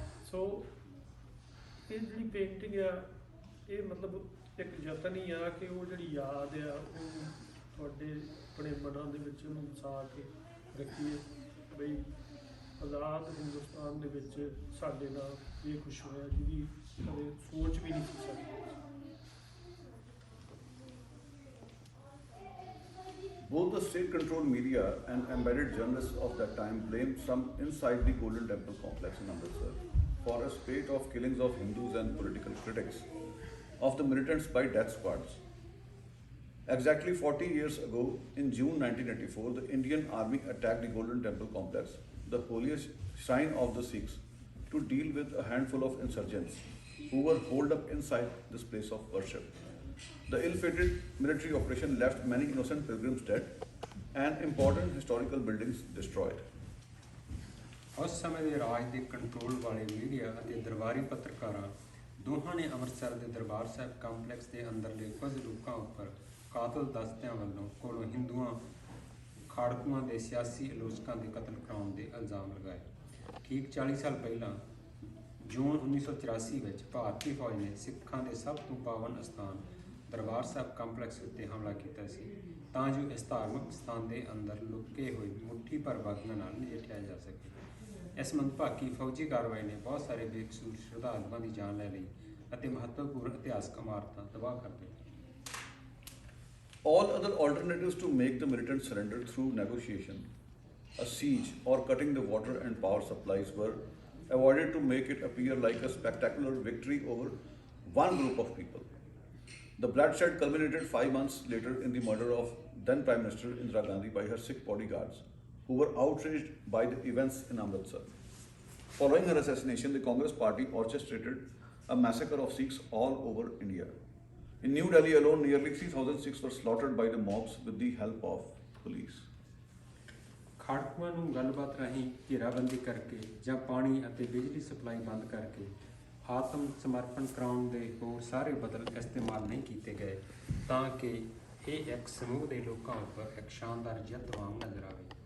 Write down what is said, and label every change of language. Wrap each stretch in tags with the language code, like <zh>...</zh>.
<pa>ਸੋ ਇਹ ਜਿਹੜੀ ਪੇਂਟਿੰਗ ਆ ਇਹ ਮਤਲਬ ਇੱਕ ਯਤਨ ਹੀ ਆ ਕਿ ਉਹ ਜਿਹੜੀ ਯਾਦ ਆ ਉਹ ਤੁਹਾਡੇ ਆਪਣੇ ਮਨਾਂ ਦੇ ਵਿੱਚ ਉਹਨੂੰ ਵਸਾ ਕੇ ਰੱਖੀਏ ਬਈ ਆਜ਼ਾਦ ਹਿੰਦੁਸਤਾਨ ਦੇ ਵਿੱਚ ਸਾਡੇ ਨਾਲ ਇਹ ਕੁਛ ਹੋਇਆ ਜਿਹਦੀ ਕਦੇ ਸੋਚ ਵੀ ਨਹੀਂ ਸੀ ਸਕਦੀ।</pa> <en>Both the state-controlled media and embedded journalists of that time blamed some inside the Golden Temple complex in Amritsar for a spate of killings of Hindus and political critics of the militants by death squads. Exactly 40 years ago, in June 1984, the Indian Army attacked the Golden Temple complex, the holiest shrine of the Sikhs, to deal with a handful of insurgents who were holed up inside this place of worship. The ill-fated military operation left many innocent pilgrims dead and important historical buildings destroyed.</en> <pa>ਉਸ ਸਮੇਂ ਦੇ ਰਾਜ ਦੇ control ਵਾਲੇ media ਅਤੇ ਦਰਬਾਰੀ ਪੱਤਰਕਾਰਾਂ ਦੋਹਾਂ ਨੇ ਅੰਮ੍ਰਿਤਸਰ ਦੇ ਦਰਬਾਰ ਸਾਹਿਬ ਕੰਪਲੈਕਸ ਦੇ ਅੰਦਰਲੇ ਕੁਝ ਲੋਕਾਂ ਉੱਪਰ ਕਾਤਲ ਦਸਤਿਆਂ ਵੱਲੋਂ ਕੋਲੋਂ ਹਿੰਦੂਆਂ ਖਾੜਕੂਆਂ ਦੇ ਸਿਆਸੀ ਆਲੋਚਕਾਂ ਦੇ ਕਤਲ ਕਰਾਉਣ ਦੇ ਇਲਜ਼ਾਮ ਲਗਾਏ। ਠੀਕ 40 ਸਾਲ ਪਹਿਲਾਂ ਜੂਨ 1984 ਵਿੱਚ ਭਾਰਤੀ ਫੌਜ ਨੇ ਸਿੱਖਾਂ ਦੇ ਸਭ ਤੋਂ ਪਾਵਨ ਅਸਥਾਨ ਦਰਬਾਰ ਸਾਹਿਬ ਕੰਪਲੈਕਸ ਉੱਤੇ ਹਮਲਾ ਕੀਤਾ ਸੀ ਤਾਂ ਜੋ ਇਸ ਧਾਰਮਿਕ ਸਥਾਨ ਦੇ ਅੰਦਰ ਲੁਕੇ ਹੋਏ ਮੁੱਠੀ ਭਰ ਬਾਗੀਆਂ ਨਾਲ ਨਜਿੱਠਿਆ ਜਾ ਸਕੇ। ਇਸ ਮੰਦਭਾਗੀ ਫੌਜੀ ਕਾਰਵਾਈ ਨੇ ਬਹੁਤ ਸਾਰੇ ਬੇਕਸੂਰ ਸ਼ਰਧਾਲੂਆਂ ਦੀ ਜਾਨ ਲੈ ਲਈ ਅਤੇ ਮਹੱਤਵਪੂਰਨ ਇਤਿਹਾਸਕ ਇਮਾਰਤਾਂ ਤਬਾਹ ਕਰ ਦਿੱਤੀਆਂ।</pa> <en>All other alternatives to make the militants surrender through negotiation, a siege, or cutting the water and power supplies were avoided to make it appear like a spectacular victory over one group of people. The bloodshed culminated 5 months later in the murder of then Prime Minister Indira Gandhi by her Sikh bodyguards, who were outraged by the events in Amritsar. Following her assassination, the Congress Party orchestrated a massacre of Sikhs all over India. In New Delhi alone, nearly 3,000 Sikhs were slaughtered by the mobs with the help of police.</en> <pa>ਖਾੜਕੂਆਂ ਨੂੰ ਗੱਲਬਾਤ ਰਾਹੀਂ ਘੇਰਾਬੰਦੀ ਕਰਕੇ ਜਾਂ ਪਾਣੀ ਅਤੇ ਬਿਜਲੀ supply ਬੰਦ ਕਰਕੇ ਆਤਮ ਸਮਰਪਣ ਕਰਾਉਣ ਦੇ ਹੋਰ ਸਾਰੇ ਬਦਲ ਇਸਤੇਮਾਲ ਨਹੀਂ ਕੀਤੇ ਗਏ ਤਾਂ ਕਿ ਇਹ ਇੱਕ ਸਮੂਹ ਦੇ ਲੋਕਾਂ ਉੱਪਰ ਇੱਕ ਸ਼ਾਨਦਾਰ ਜਿੱਤ ਵਾਂਗ ਨਜ਼ਰ ਆਵੇ।</pa>